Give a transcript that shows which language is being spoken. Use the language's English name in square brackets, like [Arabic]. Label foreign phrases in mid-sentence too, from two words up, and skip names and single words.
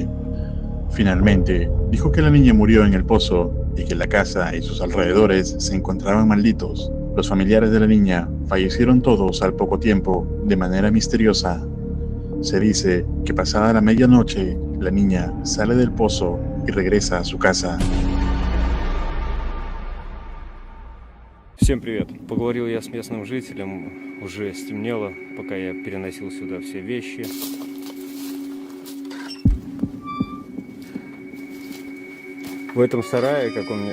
[Spanish] Finalmente, dijo que la niña murió en el pozo y que la casa y sus alrededores se encontraban malditos. Los familiares de la niña fallecieron todos al poco tiempo, de manera misteriosa. Se dice que pasada la medianoche, la niña sale del pozo y regresa a su casa. [Russian] Всем привет! Поговорил я с местным жителем, уже стемнело, пока я переносил сюда все вещи. В этом сарае, как он мне...